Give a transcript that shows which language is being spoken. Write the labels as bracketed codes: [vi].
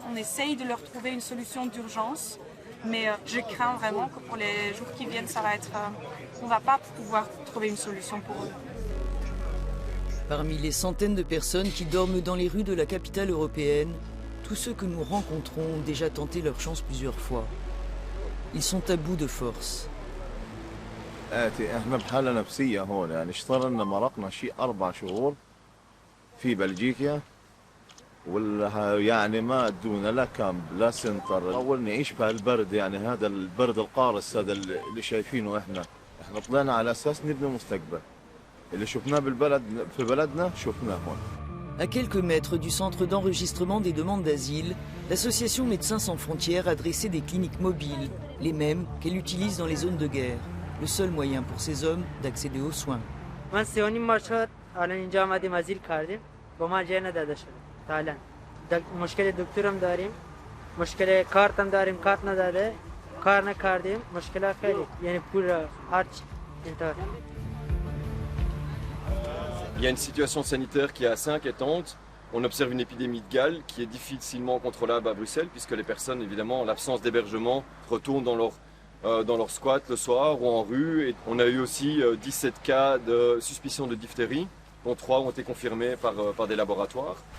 [fr] On essaye de leur trouver une solution d'urgence, mais je crains vraiment que pour les jours qui viennent, ça va être, on ne va pas pouvoir trouver une solution pour eux. Parmi les centaines de personnes qui dorment dans les rues de la capitale européenne, tous ceux que nous rencontrons ont déjà tenté leur chance plusieurs fois. Ils sont à bout de force. [ar] احنا بحالة نفسية هون يعني اشتغلنا مرقنا شيء 4 شهور في بلجيكا ولا يعني ما ادونا لا كامب لا سنتر اول نعيش بهالبرد يعني هذا البرد القارس هذا اللي شايفينه احنا طلعنا على اساس نبني مستقبل اللي شفناه بالبلد في بلدنا شفناه هون. [fr] À quelques mètres du centre d'enregistrement des demandes d'asile, l'association Médecins sans frontières a dressé des cliniques mobiles, les mêmes qu'elle utilise dans les zones de guerre. Le seul moyen pour ces hommes d'accéder aux soins. [fa] من 3.5 شهر الان اینجا آمدیم ازیل کردیم با ما جای نداده شد فعلا. مشکل دکترم داریم، مشکل کارتم داریم، کارت نداده، کار نکردیم، مشکل خیلی یعنی پول هرچی اینطور. [fr] Il y a une situation sanitaire qui est assez inquiétante. On observe une épidémie de Gale qui est difficilement contrôlable à Bruxelles puisque les personnes, évidemment, en l'absence d'hébergement, retournent dans leur squat le soir ou en rue. Et on a eu aussi 17 cas de suspicion de diphtérie, dont 3 ont été confirmés par des laboratoires.